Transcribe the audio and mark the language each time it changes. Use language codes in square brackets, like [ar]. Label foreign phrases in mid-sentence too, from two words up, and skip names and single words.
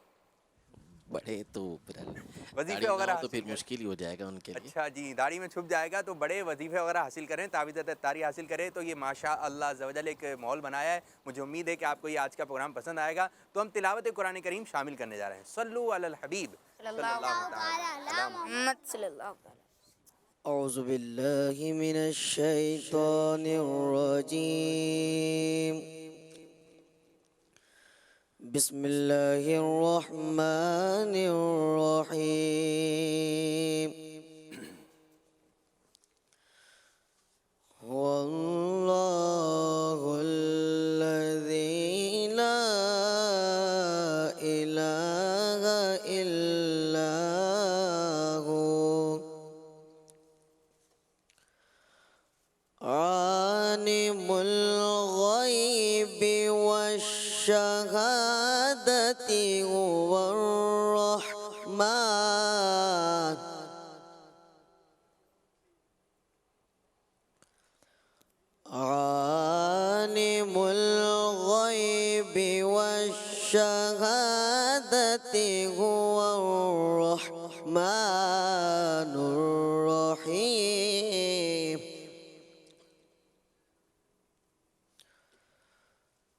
[hi] बड़े तो वजीफे वगैरह तो फिर मुश्किल ही हो जाएगा उनके लिए। अच्छा जी, दाढ़ी में छुप जाएगा तो बड़े वजीफे वगैरह हासिल करें, तावीज़ तारी हासिल करें। तो ये [ar] ما شاء الله [hi] ज़वजल एक माहौल बनाया है। मुझे उम्मीद है कि आपको ये आज का प्रोग्राम पसंद आएगा। तो हम तिलावत कुरान करीम शामिल करने जा रहे हैं। [ar] صلوا على الحبيب صلى الله عليه محمد صلى الله عليه وسلم. أعوذ بالله من الشيطان الرجيم. بسم الله الرحمن الرحيم. والله الذي لا إله إلا هو عالم الغيب والشهادة هو الرحمن. عالم الغيب والشهادة هو الرحمن الرحيم.